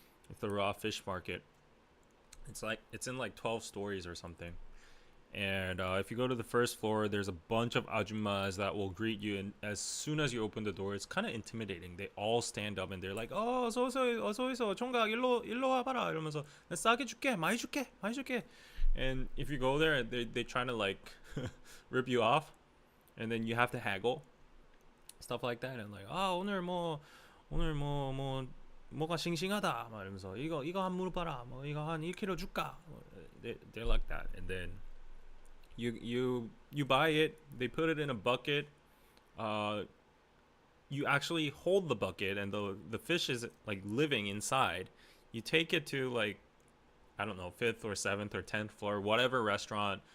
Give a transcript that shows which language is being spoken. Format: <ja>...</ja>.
<en>It's the raw fish market. It's in like 12 stories or something. And if you go to the first floor, there's a bunch of ajumas that will greet you. And as soon as you open the door, it's kind of intimidating. They all stand up and they're like, "Oh,</en> <ko>어서 오세요, 총각, 일로 와봐라." 이러면서 싸게 줄게, 많이 줄게.</ko> <en>And if you go there, they trying to like rip you off, and then you have to haggle, stuff like that. And like,</en> <ko>오늘 뭐가 싱싱하다, 막 이러면서 이거 한 무릎 봐라, 뭐 이거 한 1kg 줄까?</ko> <en>They're like that, and then you buy it. They put it in a bucket. You actually hold the bucket, and the fish is like living inside. You take it to like, I don't know, 5th or 7th or 10th floor, whatever restaurant.</en>